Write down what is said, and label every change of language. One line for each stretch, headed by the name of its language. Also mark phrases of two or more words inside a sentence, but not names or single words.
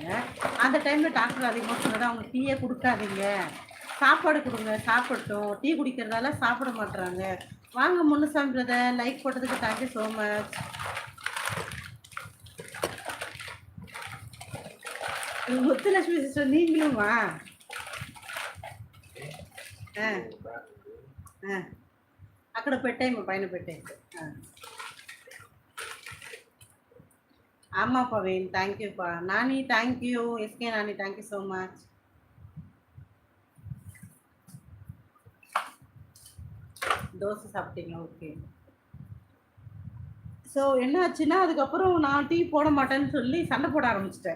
Tamil: அந்த டைமில் டாக்டர் அதிகமாக சொன்னது அவங்க டீயே கொடுக்காதீங்க, சாப்பாடு கொடுங்க, சாப்பிடட்டும். டீ குடிக்கிறதால சாப்பிட மாட்டுறாங்க. வாங்க முன்னுசாமி பிரதர், லைக் போட்டதுக்கு
English: thank you so much.
Tamil: முத்துலட்சுமி சிஸ்டர் நீங்களுமா?
Telugu: అక్కడ పెట్టేయమ్మా పైన పెట్టేయి.
Tamil: ஆமா பவீன், தேங்க்யூப்பா. நானி தேங்க்யூ. எஸ்கே நானி
English: thank you so much.
Tamil: தோசை சாப்பிட்டீங்க? ஓகே. ஸோ என்ன ஆச்சுன்னா, அதுக்கப்புறம் நான் டீ போட மாட்டேன்னு சொல்லி சண்டை போட ஆரம்பிச்சிட்டேன்.